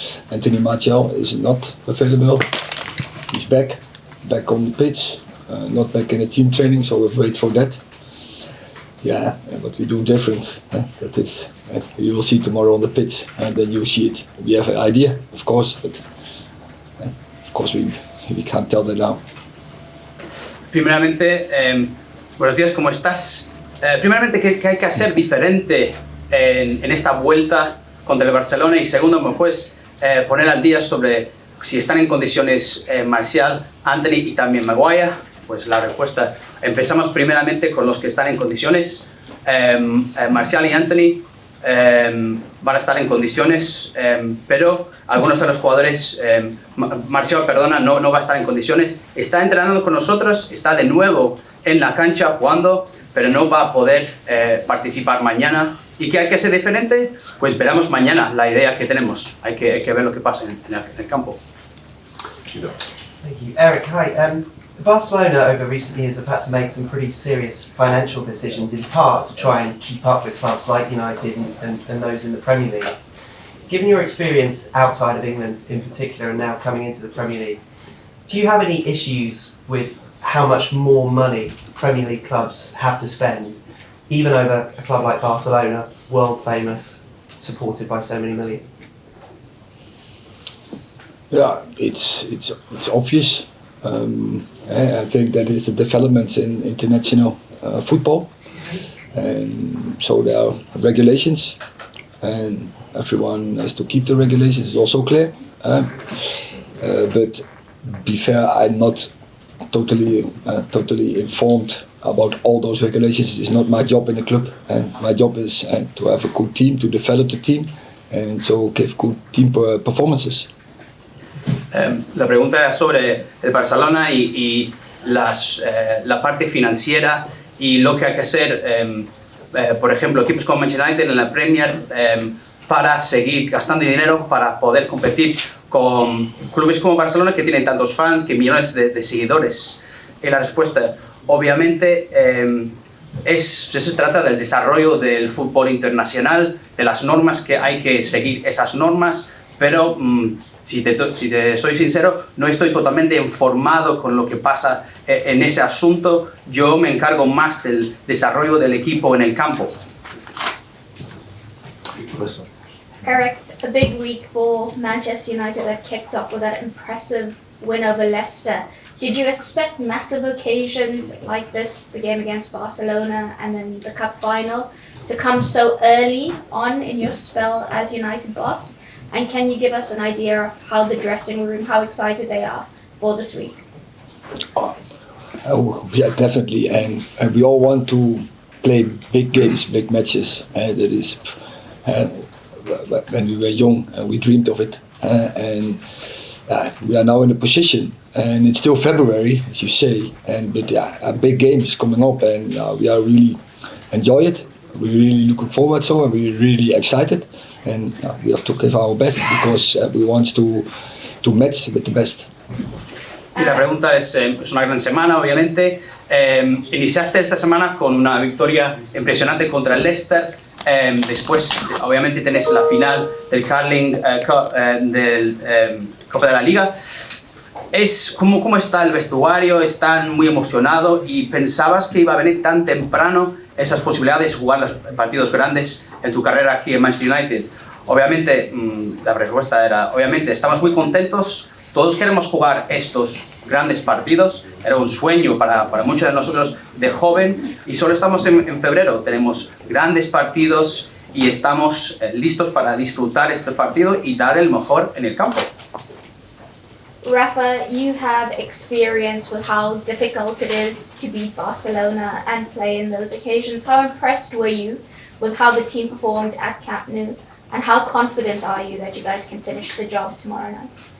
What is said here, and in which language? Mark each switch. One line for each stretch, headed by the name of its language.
English: Anthony Martial is not available. He's back on the pitch, not back in the team training, so we'll wait for that. Yeah, what we do different, that is, you will see tomorrow on the pitch, and then you see it. We have an idea, of course, but of course we can't tell that now.
Spanish: Primeramente, buenos días, ¿cómo estás? Primeramente, ¿qué hay que hacer diferente en esta vuelta contra el Barcelona? Y segundo, ¿me puedes poner al día sobre si están en condiciones Martial, Anthony y también Maguire? Pues la respuesta, empezamos primeramente con los que están en condiciones. Martial y Anthony van a estar en condiciones, pero algunos de los jugadores, Martial, perdona, no va a estar en condiciones. Está entrenando con nosotros, está de nuevo en la cancha jugando, pero no va a poder participar mañana. ¿Y qué hay que hacer diferente? Pues veremos mañana la idea que tenemos. Hay que ver lo que pasa en el campo.
English: Thank you. Eric, hi. Barcelona over recent years have had to make some pretty serious financial decisions, in part to try and keep up with clubs like United and those in the Premier League. Given your experience outside of England in particular and now coming into the Premier League, do you have any issues with how much more money Premier League clubs have to spend, even over a club like Barcelona, world famous, supported by so many million? Yeah, it's obvious. I think that is the developments in international football, and so there are regulations, and everyone has to keep the regulations. It's also clear, but be fair, I'm not totally informed about all those regulations. It's not my job in the club, and my job is to have a good team, to develop the team, and so give good team performances.
Spanish: La pregunta era sobre el Barcelona y la parte financiera y lo que hay que hacer, por ejemplo, equipos como Manchester United en la Premier, para seguir gastando dinero para poder competir con clubes como Barcelona que tienen tantos fans, que millones de seguidores. Y la respuesta, obviamente, se trata del desarrollo del fútbol internacional, de las normas que hay que seguir esas normas, pero si te soy sincero, no estoy totalmente informado con lo que pasa en ese asunto. Yo me encargo más del desarrollo del equipo en el campo.
English: Eric, a big week for Manchester United that kicked off with that impressive win over Leicester. Did you expect massive occasions like this, the game against Barcelona and then the cup final, to come so early on in your spell as United boss? And can you give us an idea of how the dressing room, how excited they are for this week? Oh, yeah, definitely, and we all want to play big games, big matches. That is when we were young, we dreamed of it, and we are now in a position, and it's still February, as you say, but a big game is coming up, and we are really enjoy it. We're really looking forward to it, and we're really excited, and we have to give our best because we want to match with the best.
Spanish: Y la pregunta es una gran semana, obviamente. Iniciaste esta semana con una victoria impresionante contra el Leicester. Después, obviamente, tenés la final del Carling Cup, del Copa de la Liga. ¿Cómo está el vestuario? ¿Están muy emocionados? ¿Y pensabas que iba a venir tan temprano esas posibilidades de jugar los partidos grandes en tu carrera aquí en Manchester United? Obviamente, la respuesta era, obviamente, estamos muy contentos. Todos queremos jugar estos grandes partidos. Era un sueño para muchos de nosotros de joven y solo estamos en febrero. Tenemos grandes partidos y estamos listos para disfrutar este partido y dar el mejor en el campo.
English: Rafa, you have experience with how difficult it is to beat Barcelona and play in those occasions. How impressed were you with how the team performed at Camp Nou? And how confident are you that you guys can finish the job tomorrow night?